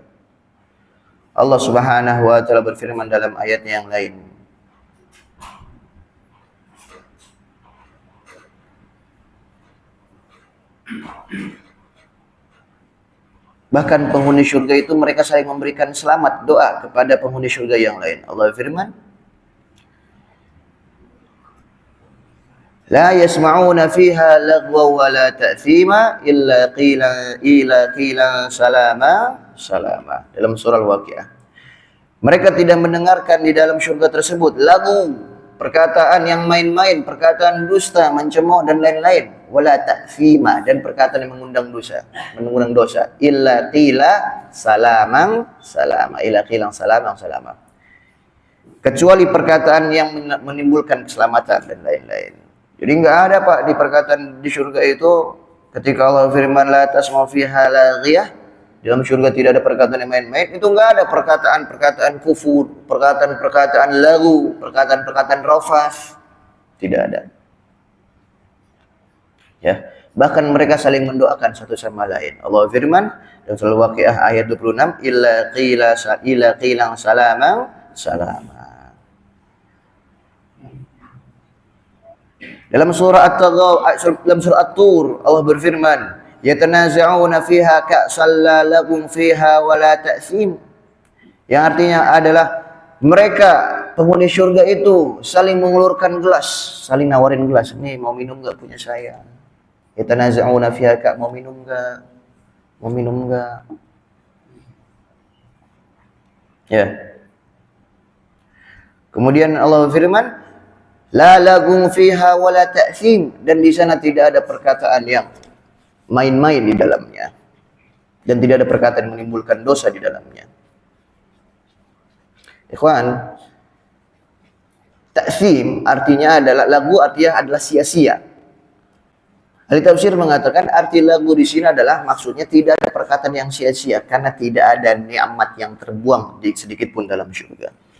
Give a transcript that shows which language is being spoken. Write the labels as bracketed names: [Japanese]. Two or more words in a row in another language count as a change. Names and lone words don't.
[Indonesian] Allah [Arabic] سبحانه وتعالى [Indonesian] berfirman dalam ayatnya yang lain, bahkan penghuni surga itu mereka saling memberikan selamat doa kepada penghuni surga yang lain. Allah firman, [Arabic] "لا يسمعون فيها لغوا ولا تأثيما إلا قيلا سلاما سلاما." [Indonesian] Dalam surah Al-Waqiah. Mereka tidak mendengarkan di dalam surga tersebut lagu, perkataan yang main-main, perkataan dusta, mencemooh dan lain-lain. [Arabic] ولا تأثيما, [Indonesian] dan perkataan yang mengundang dosa, [Arabic] إلا قيلا سلاما سلاما إلا قيلا سلاما سلاما, [Indonesian] kecuali perkataan yang menimbulkan keselamatan dan lain-lain. Jadi enggak ada, Pak, di perkataan di surga itu ketika Allah firman [Arabic] لا تسمع فيها لاغية, [Indonesian] dalam surga tidak ada perkataan yang main-main, itu enggak ada perkataan kufur, perkataan lagu, perkataan rafas, tidak ada. Ya, bahkan mereka saling mendoakan satu sama lain. Allah firman dalam surah Al-Waqiah ayat 26, [Arabic] إلا قيلا سلاما سلاما. [Indonesian] Dalam surah At-Tur Allah berfirman, [Arabic] يتنازعون فيها كأسا لا لغو فيها ولا تأثيم, [Indonesian] yang artinya adalah mereka penghuni surga itu saling mengulurkan gelas, saling nawarin gelas, nih mau minum enggak punya saya. [Arabic] يتنازعون فيها, [Indonesian] Kak, mau minum enggak? Mau minum enggak? Ya. Kemudian Allah firman, [Arabic] لا لغو فيها ولا تأثيم, [Indonesian] dan di sana tidak ada perkataan yang main-main di dalamnya dan tidak ada perkataan yang menimbulkan dosa di dalamnya. Ikhwan, ta'thim artinya adalah lagu, artinya adalah sia-sia. Ahli tafsir mengatakan arti lagu di sini adalah maksudnya tidak ada perkataan yang sia-sia karena tidak ada nikmat yang terbuang sedikit pun dalam surga.